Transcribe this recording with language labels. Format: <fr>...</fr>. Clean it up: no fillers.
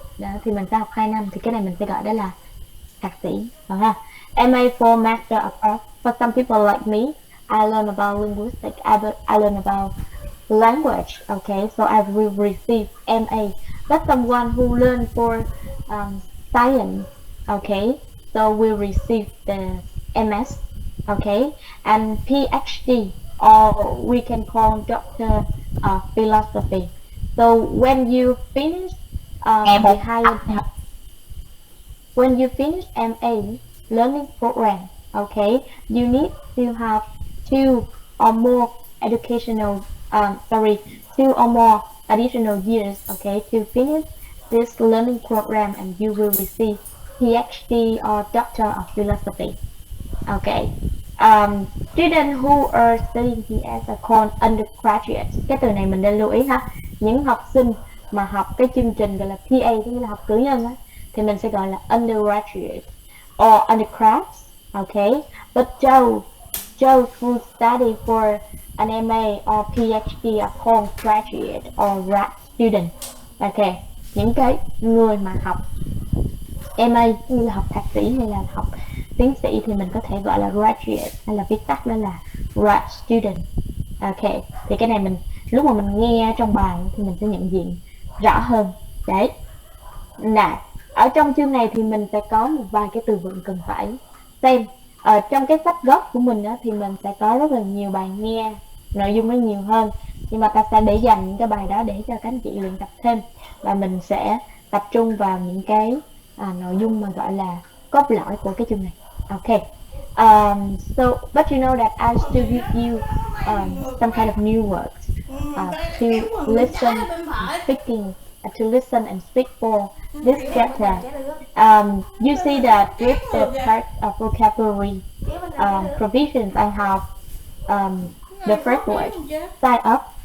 <vi>Đó, thì mình sẽ học 2 năm, thì cái này mình sẽ gọi đó là thạc sĩ.</vi> <en>Ha. MA for Master of Arts. For some people like me, I learn about linguistics, I learn about language. Okay, so I will receive MA. But someone who learn for science, okay, so we'll receive the MS. Okay, and PhD, or we can call Doctor of Philosophy. So when you finish the higher, when you finish MA learning program, okay, you need to have 2 or more educational, 2 or more additional years, okay, to finish this learning program, and you will receive PhD or Doctor of Philosophy. Okay. Students who are studying PS are called undergraduates.</en> <vi>Cái từ này mình nên lưu ý ha. Những học sinh mà học cái chương trình gọi là PA, tức là học cử nhân á, thì mình sẽ gọi là</vi> <en>undergraduate or undergrads. Okay. But those who study for an MA or PhD are called graduate or grad student. Okay.</en> <vi>Những cái người mà học MA như là học thạc sĩ hay là học tiến sĩ thì mình có thể gọi là graduate, hay là viết tắt đó là grad student. Ok, thì cái này mình lúc mà mình nghe trong bài thì mình sẽ nhận diện rõ hơn. Đấy. Nè, ở trong chương này thì mình sẽ có một vài cái từ vựng cần phải xem. Ở trong cái sách gốc của mình á, thì mình sẽ có rất là nhiều bài nghe, nội dung nó nhiều hơn, nhưng mà ta sẽ để dành những cái bài đó để cho các anh chị luyện tập thêm, và mình sẽ tập trung vào những cái nội dung mà gọi là cốt lõi của cái chương này.</vi> <en>Okay. So, but you know that I still give you some kind of new words to listen, speaking, to listen and speak for this chapter. You see that with the part of vocabulary provisions, I have the first word, sign up.</en>